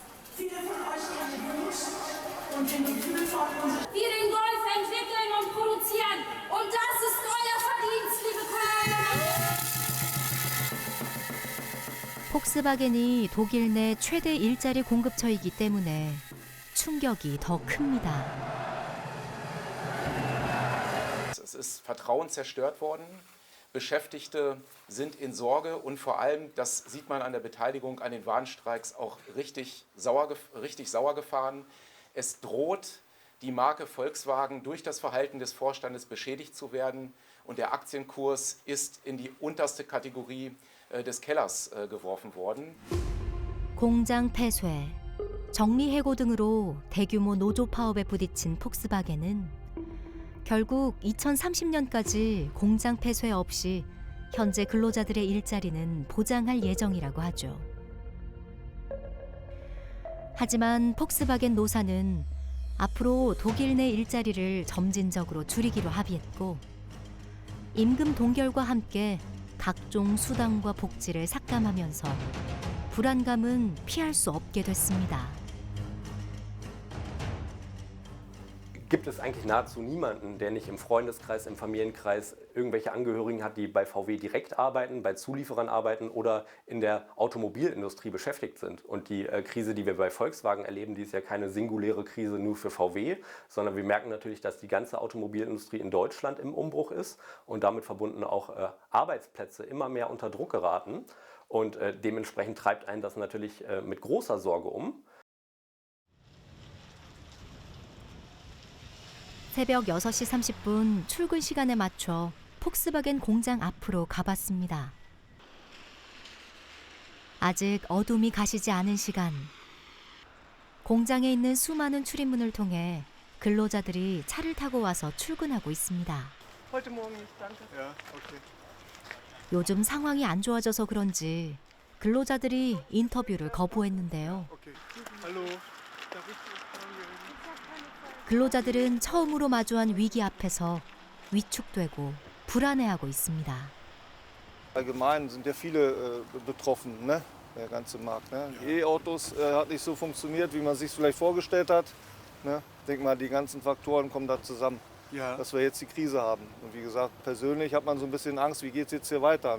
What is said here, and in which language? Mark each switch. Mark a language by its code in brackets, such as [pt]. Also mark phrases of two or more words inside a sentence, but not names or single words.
[ko] 폭스바겐이 독일 내 최대 일자리 공급처이기 때문에 충격이 더 큽니다. [de] Es ist Vertrauen zerstört worden. Beschäftigte sind in Sorge und vor allem, das sieht man an der Beteiligung an den Warnstreiks, auch richtig sauer gefahren. Es droht, die Marke Volkswagen durch das Verhalten des Vorstandes beschädigt zu werden und der Aktienkurs ist in die unterste Kategorie des Kellers geworfen worden. [ko] 공장 폐쇄, 정리해고 등으로 대규모 노조 파업에 부딪힌 폭스바겐은 결국 2030년까지 공장 폐쇄 없이 현재 근로자들의 일자리는 보장할 예정이라고 하죠. 하지만 폭스바겐 노사는 앞으로 독일 내 일자리를 점진적으로 줄이기로 합의했고 임금 동결과 함께 각종 수당과 복지를 삭감하면서 불안감은 피할 수 없게 됐습니다. [de] Gibt es eigentlich nahezu niemanden, der nicht im Freundeskreis, im Familienkreis irgendwelche Angehörigen hat, die bei VW direkt arbeiten, bei Zulieferern arbeiten oder in der Automobilindustrie beschäftigt sind. Und die Krise, die wir bei Volkswagen erleben, die ist ja keine singuläre Krise nur für VW, sondern wir merken natürlich, dass die ganze Automobilindustrie in Deutschland im Umbruch ist und damit verbunden auch Arbeitsplätze immer mehr unter Druck geraten. Und dementsprechend treibt einen das natürlich mit großer Sorge um. [ko] 새벽 6시 30분 출근 시간에 맞춰 폭스바겐 공장 앞으로 가봤습니다. 아직 어둠이 가시지 않은 시간. 공장에 있는 수많은 출입문을 통해 근로자들이 차를 타고 와서 출근하고 있습니다. 요즘 상황이 안 좋아져서 그런지 근로자들이 인터뷰를 거부했는데요. 근로자들은 처음으로 마주한 위기 앞에서 위축되고 불안해하고 있습니다. [de] Allgemein sind ja viele betroffen, ne? Der ganze Markt. Ne? E-Autos hat nicht so funktioniert, wie man sich vielleicht vorgestellt hat. Ne? Ich denke mal, die ganzen Faktoren kommen da zusammen, dass wir jetzt die Krise haben. Und wie gesagt, persönlich hat man so ein bisschen Angst, wie geht es jetzt hier weiter.